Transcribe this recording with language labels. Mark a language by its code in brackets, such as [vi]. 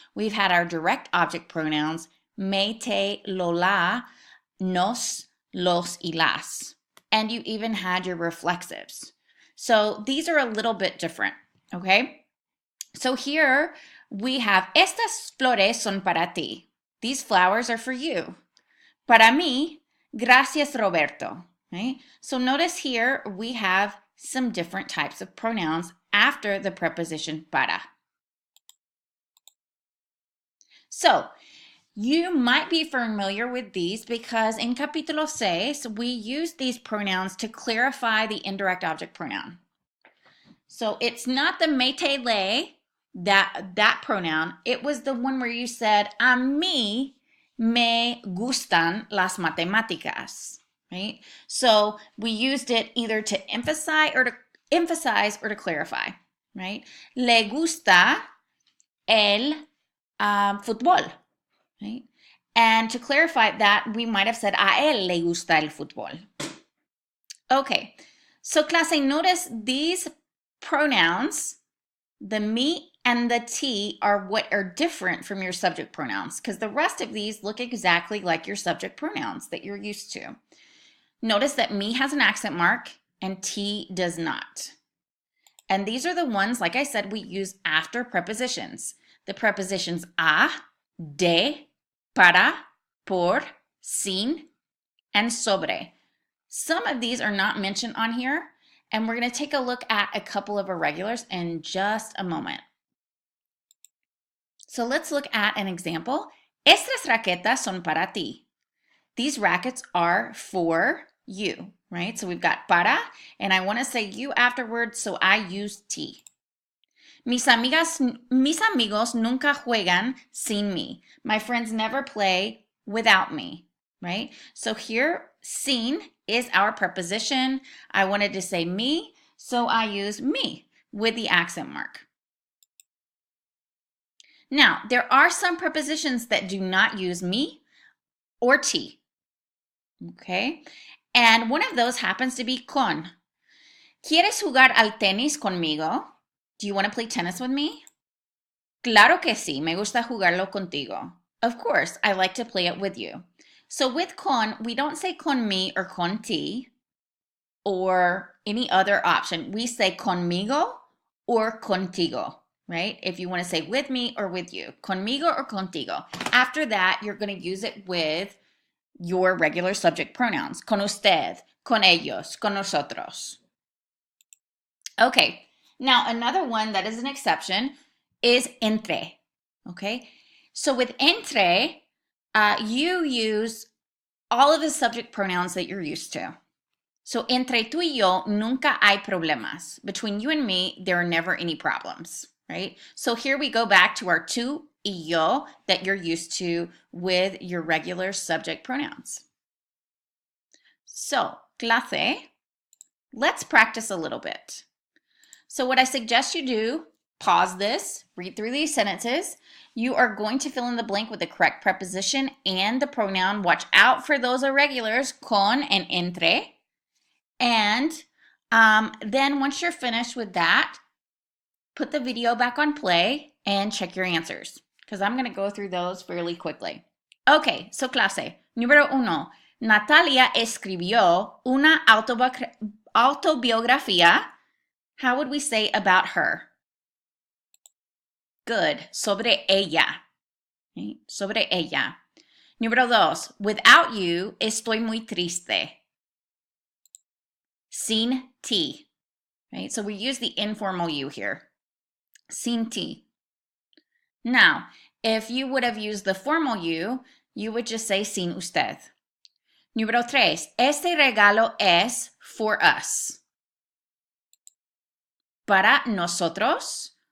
[en] We've had our direct object pronouns, me, te, lo, la, nos, los, y las. And you even had your reflexives. So these are a little bit different, okay? So here we have, [es] estas flores son para ti. [en] These flowers are for you. [es] Para mí, gracias, Roberto. [en] Right? So notice here we have some different types of pronouns after the preposition para. So you might be familiar with these because in capítulo 6, we use these pronouns to clarify the indirect object pronoun. So it's not the me, te, le, that pronoun. It was the one where you said, [es] a mí me gustan las matemáticas. [en] Right? So we used it either to emphasize or to clarify, right? [es] Le gusta el fútbol, right? [en] And to clarify that, we might have said [es] a él le gusta el fútbol. [en] Okay, so clase, notice these pronouns, the me and the T, are what are different from your subject pronouns because the rest of these look exactly like your subject pronouns that you're used to. Notice that me has an accent mark and T does not. And these are the ones, like I said, we use after prepositions. The prepositions a, de, para, por, sin, and sobre. Some of these are not mentioned on here, and we're going to take a look at a couple of irregulars in just a moment. So let's look at an example. [es] Estas raquetas son para ti. [en] These rackets are for you, right? So we've got para, and I want to say you afterwards, so I use ti. [es] Mis amigos nunca juegan sin mí. [en] My friends never play without me, right? So here, sin is our preposition. I wanted to say me, so I use me with the accent mark. Now, there are some prepositions that do not use me or ti, okay? And one of those happens to be con. [es] ¿Quieres jugar al tenis conmigo? [en] Do you want to play tennis with me? [es] Claro que sí, me gusta jugarlo contigo. [en] Of course, I like to play it with you. So with con, we don't say con mi or con ti or any other option. We say conmigo or contigo, right? If you want to say with me or with you, conmigo or contigo. After that, you're going to use it with your regular subject pronouns. [es] Con usted, con ellos, con nosotros. [en] Okay, now another one that is an exception is entre. Okay, so with entre, you use all of the subject pronouns that you're used to. [es] So entre tú y yo nunca hay problemas. [en] Between you and me, there are never any problems, right? So here we go back to our tú y yo that you're used to with your regular subject pronouns. So, clase, let's practice a little bit. So what I suggest you do, pause this, read through these sentences. You are going to fill in the blank with the correct preposition and the pronoun. Watch out for those irregulars, con and entre. And then once you're finished with that, put the video back on play and check your answers because I'm going to go through those fairly quickly. Okay, so clase, número 1. [es] Natalia escribió una autobiografía. [en] How would we say about her? [es] Good. Sobre ella. Okay? Sobre ella. Número 2. [en] Without you, [es] estoy muy triste. Sin ti. Right? [en] So we use the informal you here. [es] Sin ti. [en] Now, if you would have used the formal you would just say [es] sin usted. Número 3. Este regalo es [en] for us. [es] Para nosotros